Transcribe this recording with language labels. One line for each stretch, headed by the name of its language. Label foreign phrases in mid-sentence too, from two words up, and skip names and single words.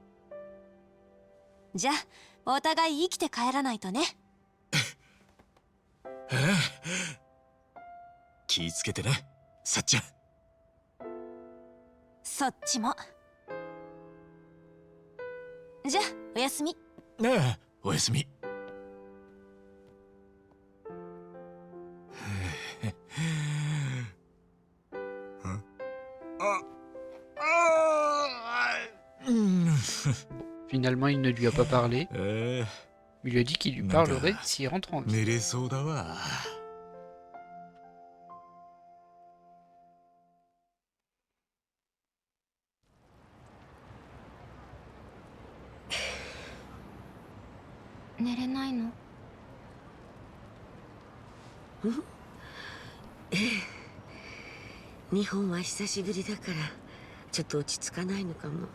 Japanese: じゃあお互い生きて帰らないとね。気ぃつけてな、さっちゃん。そっちも。じゃあおやすみ。ああ、おやすみ。
French: Finalement, il ne lui a pas parlé. Il lui a dit qu'il lui parlerait s'il rentre en ville.
Japanese: 寝れそうだわ。寝れないの？日本は久しぶりだからちょっと落ち着かないのかも。